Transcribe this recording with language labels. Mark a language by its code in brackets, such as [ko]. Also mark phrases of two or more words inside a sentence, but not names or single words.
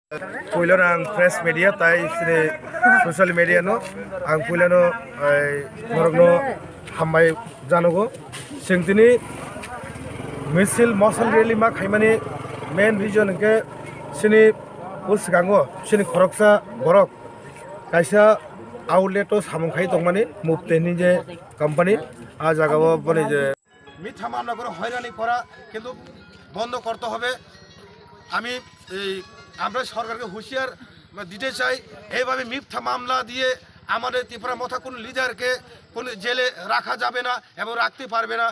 [trp] Puilano ang [en] press media [trp] tai sini [en] social media [trp] no ang puilano norogno hambai janogo singtini misil mosal rally ma khaimani main reason ke sini usgango sini khoroksa borok kaisa outlet samungkhai tongmani mupteni je company a jagao bani je [bn] মিথ্যা মামলা করে হয়রানি করা কিন্তু বন্ধ করতে হবে। আমি আমরা সরকারকে হুঁশিয়ার দিতে চাই, এইভাবে মিথ্যা মামলা দিয়ে আমাদের ত্রিপুরা মথা কোনো লিডারকে কোনো জেলে রাখা যাবে না এবং রাখতে পারবে না।